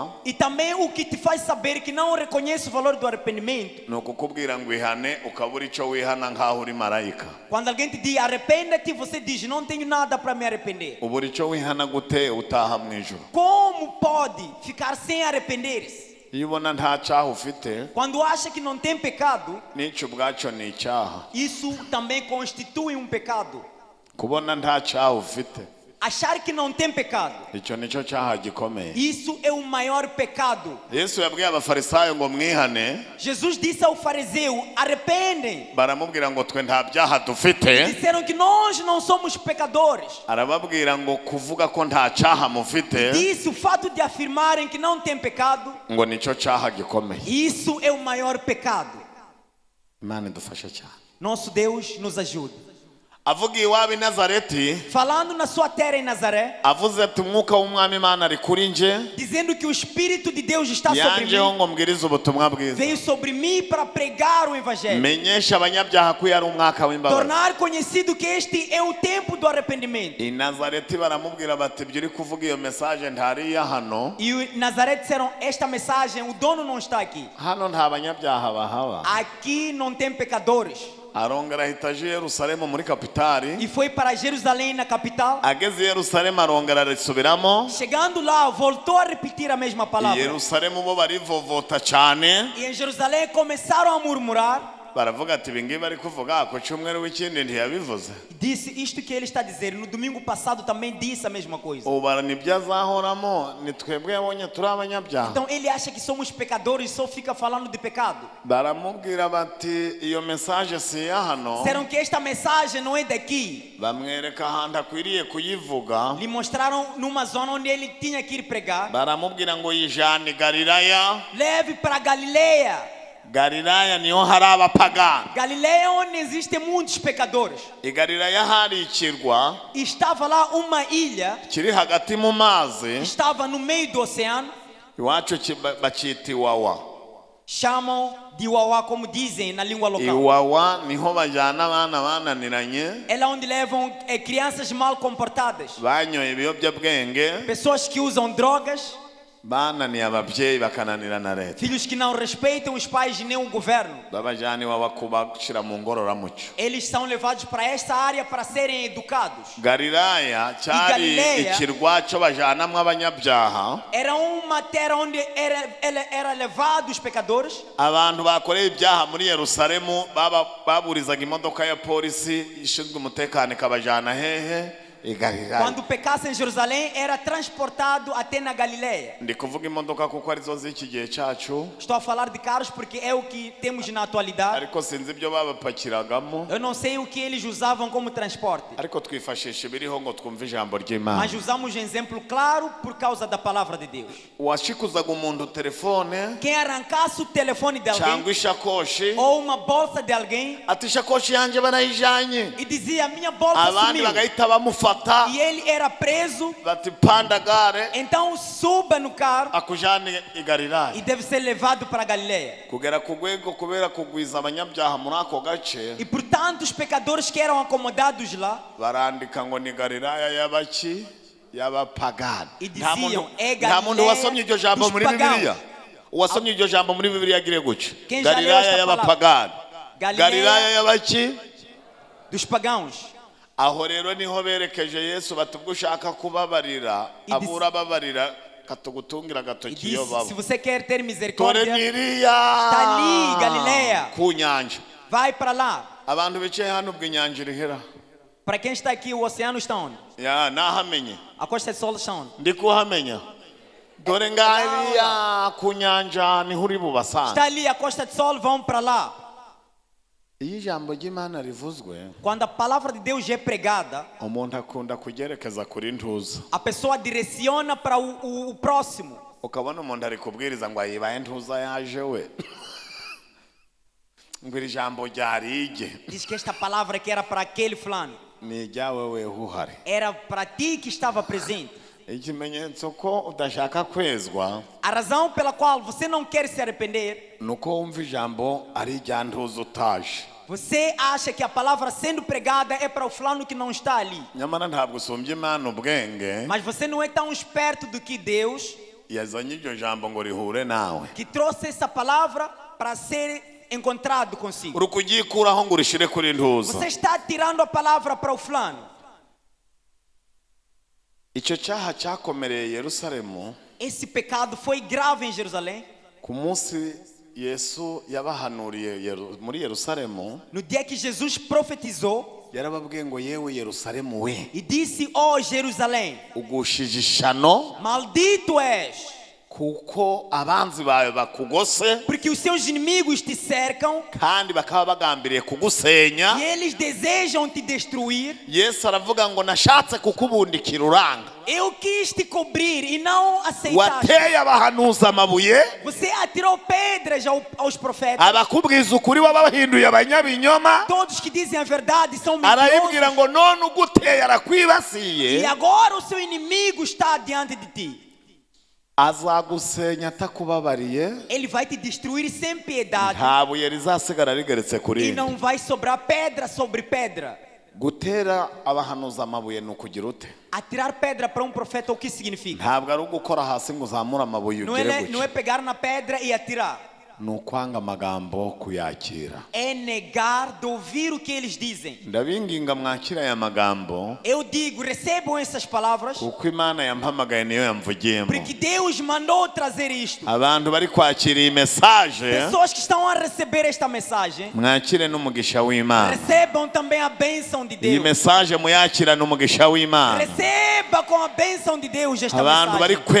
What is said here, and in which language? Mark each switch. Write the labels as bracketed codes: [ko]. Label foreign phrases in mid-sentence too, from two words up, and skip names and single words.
[pt] E também o que te faz saber que não reconhece o valor do arrependimento, [rw] ni ukukubwira ngo ihane ukabura icyo wihana nk'aho uri marayika. [pt] quando alguém te diz arrependa-te, você diz não tenho nada para me arrepender. [rw] Ubura icyo wihana gute utaha mu ijuru? [pt] Como pode ficar sem arrepender-se? [rw] Iyo ubona nta cyaha ufite, [pt] Quando acha que não tem pecado, [rw] n'icyo ubwacyo ni icyaha. [pt] isso também constitui um pecado. [rw] Kubona nta cyaha ufite, [pt] Achar que não tem pecado, [rw] icyo nicyo cyaha gikomeye. [pt] isso é o maior pecado. [rw] Yesu yabwiye abafarisayo ngo mwihane, [pt] Jesus disse ao fariseu, arrependem. [rw] baramubwira ngo twe nta byaha dufite. [pt] Disseram que nós não somos pecadores. [rw] Arababwira ngo kuvuga ko nta cyaha mufite [pt] Disse o fato de afirmarem que não tem pecado, [rw] ngo nicyo cyaha gikomeye. [pt] isso é o maior pecado. [rw] Imana idufashe cyane. [pt] Nosso Deus nos ajude. [rw] Avuga iwabo i Nazareti, [pt] Falando na sua terra em Nazaré, [rw] avuze ati umwuka w'umwami Imana ari kuri nje, [pt] dizendo que o Espírito de Deus está sobre [rw] yanjeho [pt] mim, [rw] ngo mbwirize ubutumwa bwiza, [pt] veio sobre mim para pregar o Evangelho. [rw] menyesha abanyabyaha ko yari umwaka w'imbabazi. [pt] Tornar conhecido que este é o tempo do arrependimento. [rw] I Nazareti baramubwira bati ibyo uri kuvuga iyo message ntariya hano, [pt] E o Nazaré disseram, esta mensagem, o dono não está aqui. [rw] hano nta banyabyaha bahaba. [pt] Aqui não tem pecadores. [rw] Arongera ahita aje i Yerusalemu muri kapitali, [pt] E foi para Jerusalém, na capital. [rw] ageze i Yerusalemu arongera arisubiramo. [pt] Chegando lá, voltou a repetir a mesma [rw] I [pt] palavra. [rw] Yerusalemu bo barivovota cyane, [pt] E em Jerusalém começaram a murmurar. [rw] baravuga ati ibi ngibi ari kuvuga ku cyumweru w'ikindi ntiyabivuze. [pt] Disse isto que ele está dizendo. No domingo passado também disse a mesma coisa. [rw] Ubu bara nibyo azahoramo, ni twebwe yabonye turi abanyabyaha. [pt] Então ele acha que somos pecadores e só fica falando de pecado. [rw] Baramubwira bati iyo message si iya hano, [pt] Disseram que esta mensagem não é daqui. [rw] bamwereka ahantu akwiriye kuyivuga. [pt] Lhe mostraram numa zona onde ele tinha que ir pregar. [rw] Baramubwira ngo yijane i Galilaya. [pt] Leve para Galileia. [rw] Galilaya niho hari abapagani. [pt] Galileia onde existem muitos pecadores. [rw] I Galilaya hari ikirwa [pt] E estava lá uma ilha. [rw] kiri hagati mu mazi, [pt] Estava no meio do oceano. [rw] iwacu bacita Iwawa. [pt] Chamam de Iauá, como dizem na língua local. [rw] Iwawa niho bajyana abana bananiranye, [pt] É lá onde levam crianças mal comportadas. [rw] banyoye ibiyobyabwenge, [pt] Pessoas que usam drogas. [rw] bananiye ababyeyi bakananira na leta. [pt] Filhos que não respeitam os pais e nem o governo. [rw] Babajyana Iwawa kubashyira mu ngororamuco. [pt] Eles são levados para esta área para serem educados. [rw] Galilaya cyari Galileya ikirwa cyo bajyanamo abanyabyaha, [pt] Era uma terra onde era levado os pecadores. [rw] abantu bakoreye ibyaha muri Yerusalemu baburizaga imodoka ya polisi ishinzwe umutekano ikabajyana hehe? I Galilaya. [pt] Quando pecasse em Jerusalém, era transportado até na Galileia. [rw] Ndi kuvuga imodoka kuko arizo z'iki gihe cyacu, [pt] Estou a falar de carros porque é o que temos na atualidade. [rw] ariko sinzi ibyo babapakiragamo, [pt] Eu não sei o que eles usavam como transporte. [rw] ariko twifashisha ibiriho ngo twumve ijambo ry'Imana. [pt] Mas usamos um exemplo claro por causa da palavra de Deus. [rw] Uwashikuzaga umuntu telefone [pt] Quem arrancasse o telefone de alguém [rw] cyangwa ishakoshi, [pt] ou uma bolsa de alguém [rw] ati ishakoshi yanjye barayijanye, [pt] e dizia minha bolsa [rw] abandi [pt] sumiu, [rw] bagahita bamufata baramufata [pt] e ele era preso. [rw] bati [sw] panda gare [pt] Então suba no carro [rw] akujane i Galilaya [pt] e deve ser levado para Galileia. [rw] kugera ku rwego kubera kugwiza abanyabyaha muri ako gace [pt] E portanto os pecadores que eram acomodados lá [rw] barandika ngo ni Galilaya y'abaki y'abapagani. [pt] e diziam é [rw] Nta muntu Galileia wasomye iryo jambo [pt] dos [rw] muri Bibiliya. [pt] pagãos. [rw] Uwasomye iryo jambo muri Bibiliya agire gutya. [pt] Quem já leu [rw] Galilaya [pt] esta [rw] y'abapagani. Galileia Galilaya y'abaki. [pt] dos pagãos. [rw] Aho rero niho berekeje Yesu bati ubwo ushaka kubabarira [pt] E [rw] abura ababarira katugutungira [pt] E [rw] agatoki iyo [pt] disse, [rw] baba. [pt] se você quer ter [rw] Tore [pt] misericórdia, [rw] niriya [pt] está ali, Galileia. [rw] ku nyanja. [pt] vai para lá. [rw] Abantu bicaye hano ubwo inyanja irihera. [pt] Para quem está aqui, o oceano está onde? [rw] Ya nahamenye. [pt] A Costa do Sol está onde? [rw] Ndi kuhamenya. Dore ngariya ku nyanja niho uri bubasanga. [pt] Está ali, a Costa do Sol, vão para lá. [rw] Iyo ijambo ry'Imana rivuzwe [pt] Quando a palavra de Deus é pregada, [rw] umuntu akunda kugerekeza kuri ntuza. [pt] a pessoa direciona para o próximo. [rw] Ukabona umuntu ari kubwiriza ngo ayibaye ntuza yaje we. Ngo iri jambo ryarige. [pt] Diz que esta palavra que era para aquele fulano, [rw] Ni ijyawe we uhari. [pt] era para ti que estava presente. [rw] Ikimenyetso ko udashaka kwezwa [pt] A razão pela qual você não quer se arrepender, [rw] nuko wumva ijambo ari irya ntuza utaje. [pt] você acha que a palavra sendo pregada é para o fulano que não está ali. [rw] Nyamara ntabwo usumbye Imana ubwenge [pt] Mas você não é tão esperto do que Deus, [rw] yazanye iryo jambo ngo rihure nawe. [pt] que trouxe essa palavra para ser encontrado consigo. [rw] Uri kugikuraho ngo urishire kuri ntuza. [pt] Você está tirando a palavra para o fulano. [rw] Icyo cyaha cyakomereye Yerusalemu [pt] Esse pecado foi grave em Jerusalém. [rw] ku munsi Yesu yabahanuriye muri Yerusalemu. [pt] No dia que Jesus profetizou [rw] Yarababwiye ngo yewe Yerusalemu we [pt] e disse: ó Jerusalém, [rw] ugushije ishano [pt] maldito és, [rw] kuko abanzi bawe bakugose [pt] porque os seus inimigos te cercam [rw] kandi bakaba bagambiriye kugusenya. [pt] e eles desejam te destruir. [rw] Yesu aravuga ngo nashatse kukubundikira uranga. [pt] Eu quis te cobrir e não aceitaste. [rw] Wateye abahanuzi amabuye [pt] Você atirou pedras aos profetas. [rw] abakubwiza ukuri wabahinduye abanyabinyoma. [pt] Todos que dizem a verdade são [rw] Arayibwira [pt] mentirosos. [rw] ngo none uguteye arakwibasiye [pt] E agora o seu inimigo está diante de ti. [rw] azagusenya atakubabariye. [pt] Ele vai te destruir sem piedade. [rw] Nta buye rizasigara rigeretse kuri [pt] E [rw] rindi. [pt] não vai sobrar pedra sobre pedra. [rw] Gutera abahanuzi amabuye ni ukugira ute? [pt] Atirar pedra para um profeta, o que significa? [rw] Ntabwo ari ugukora hasi ngo uzamure amabuye [pt] Não [rw] ugere [pt] é, não é [rw] gutya. [pt] pegar na pedra e atirar. [rw] Ni ukwanga amagambo kuyakira. [pt] É negar de ouvir o que eles dizem. [rw] Ndabinginga mwakira aya magambo [pt] Eu digo, recebam essas palavras, [rw] kuko Imana yampamagaye niyo yamvugiyemo. [pt] porque Deus mandou trazer isto. [rw] Abantu bari kwakira iyi mesaje [pt] Pessoas que estão a receber esta mensagem, [rw] mwakire n'umugisha w'Imana. [pt] recebam também a bênção de [rw] Iyi [pt] Deus. [rw] mesaje muyakira n'umugisha w'Imana. [pt] Receba com a bênção de Deus esta [rw] Abantu bari [pt] mensagem.